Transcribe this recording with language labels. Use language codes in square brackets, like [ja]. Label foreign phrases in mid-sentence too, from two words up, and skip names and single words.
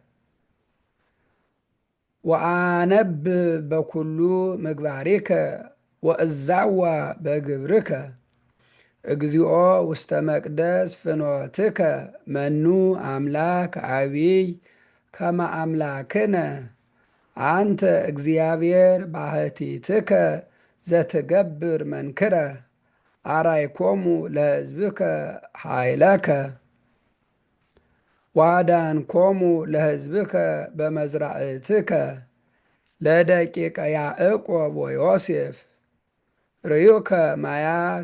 [gez] ወአነብብ በኩሉ ምግባሪከ ወእዛዋ በግብርከ እግዚኦ ውስተ መቅደስ ፍኖትከ መኑ አምላክ አቢይ ከመ አምላክነ አንተ እግዚአብሔር ባሕቲትከ ዘትገብር መንክረ አራይኮሙ ለሕዝብከ ኃይለከ ዋዳንኮሙ ለሕዝብከ በመዝራእትከ ለደቂቀ ያዕቆብ ወዮሴፍ ርዩከ ማያት